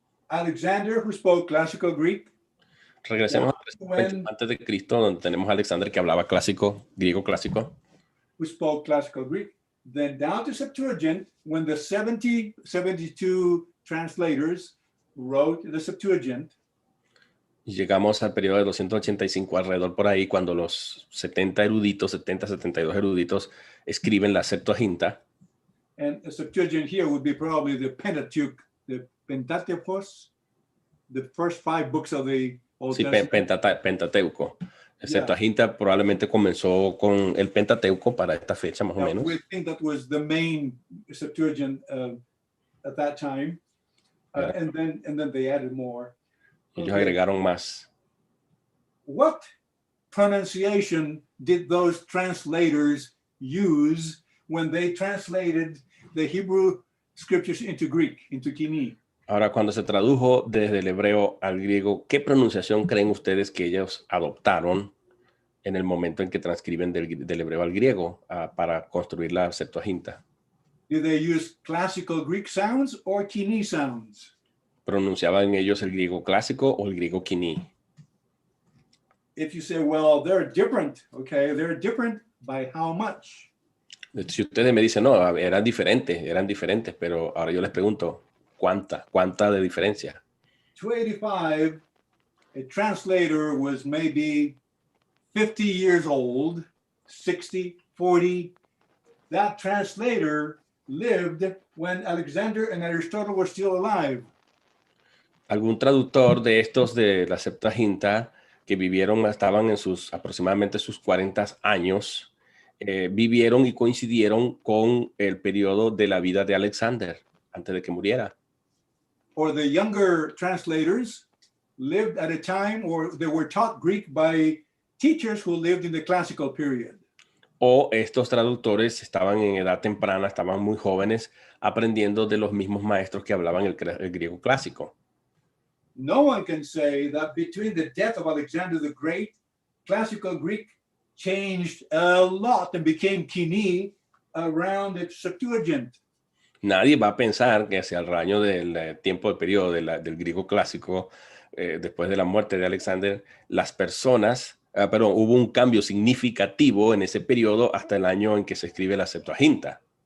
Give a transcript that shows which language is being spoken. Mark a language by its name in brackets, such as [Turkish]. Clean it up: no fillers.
[English] Alexander, who spoke classical Greek. [Spanish] Regresemos antes de Cristo, donde tenemos a Alexander que hablaba clásico, griego clásico. [English] Who spoke classical Greek. Then down to Septuagint, when the 72 translators wrote the Septuagint. [Spanish] Y llegamos al periodo de 285 alrededor por ahí, cuando los 72 eruditos escriben la Septuaginta. [English] And the Septuagint here would be probably the Pentateuch, the Pentateuchos, the first 5 books of the Old Testament. [Spanish] Pentateuco. El Septuaginta probablemente comenzó con el Pentateuco para esta fecha, más o menos. [English] We think that was the main Septuagint at that time. And then they added more. [Spanish] Ellos agregaron más. [English] What pronunciation did those translators use when they translated the Hebrew scriptures into Greek, into KOINE? [Spanish] Ahora, cuando se tradujo desde el hebreo al griego, ¿qué pronunciación creen ustedes que ellos adoptaron en el momento en que transcriben del hebreo al griego para construir la Septuaginta? [English] Did they use classical Greek sounds or KOINE sounds? [Spanish] ¿Pronunciaban ellos el griego clásico o el griego KOINE? [English] If you say, well, they're different, okay, they're different by how much? [Spanish] Si ustedes me dicen, no, eran diferentes, pero ahora yo les pregunto, ¿cuánta de diferencia? [English] 285, a translator was maybe 50 years old, 60, 40. That translator lived when Alexander and Aristotle were still alive. [Spanish] Algún traductor de estos de la Septuaginta que estaban en aproximadamente sus 40 años, vivieron y coincidieron con el periodo de la vida de Alexander, antes de que muriera. [English] Or the younger translators lived at a time or they were taught Greek by teachers who lived in the classical period. [Spanish] O estos traductores estaban en edad temprana, estaban muy jóvenes, aprendiendo de los mismos maestros que hablaban el griego clásico. [English] No one can say that between the death of Alexander the Great, classical Greek changed a lot and became KOINE around the Septuagint. [Spanish] Nadie va a pensar que hacia el año del periodo del griego clásico, después de la muerte de Alexander, hubo un cambio significativo en ese periodo hasta el año en que se escribe la Septuaginta.